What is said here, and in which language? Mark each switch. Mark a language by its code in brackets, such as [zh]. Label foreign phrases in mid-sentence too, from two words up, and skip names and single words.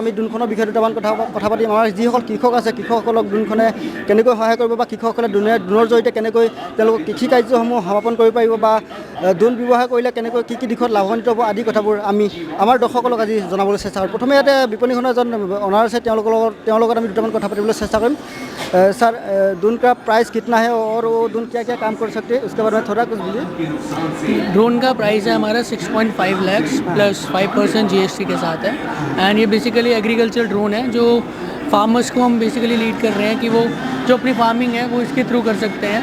[as] আমি ড্ৰোনখনৰ বিষয়ে দুটামান কথা পাতিম। আমাৰ যিসকল কৃষক আছে, কৃষকসকলক ড্ৰোনখনে কেনেকৈ সহায় কৰিব বা কৃষকসকলে ড্ৰোনৰ জৰিয়তে কেনেকৈ তেওঁলোকৰ কৃষি কাৰ্যসমূহ সমাপন কৰিব পাৰিব বা ড্ৰোন ব্যৱহাৰ কৰিলে কেনেকৈ কি দিশত লাভান্বিত হ'ব আদি কথাবোৰ আমি আমাৰ দৰ্শকসকলক আজি জনাবলৈ চেষ্টা কৰিম। প্ৰথমে ইয়াতে বিপণীখনৰ এজন অনাৰ আছে, তেওঁৰ লগত আমি দুটামান কথা পাতিবলৈ চেষ্টা কৰিম। [hi] सर, ड्रोन का प्राइस कितना है और वो ड्रोन क्या क्या काम कर सकते हैं, उसके बारे में थोड़ा कुछ बोलिए। ड्रोन का प्राइस है हमारा 6.5 लाख प्लस 5% GST के साथ है। एंड ये बेसिकली [en] agriculture drone [hi] है जो फार्मर्स को हम बेसिकली लीड कर रहे हैं कि वो जो अपनी फार्मिंग है वो इसके थ्रू कर सकते हैं।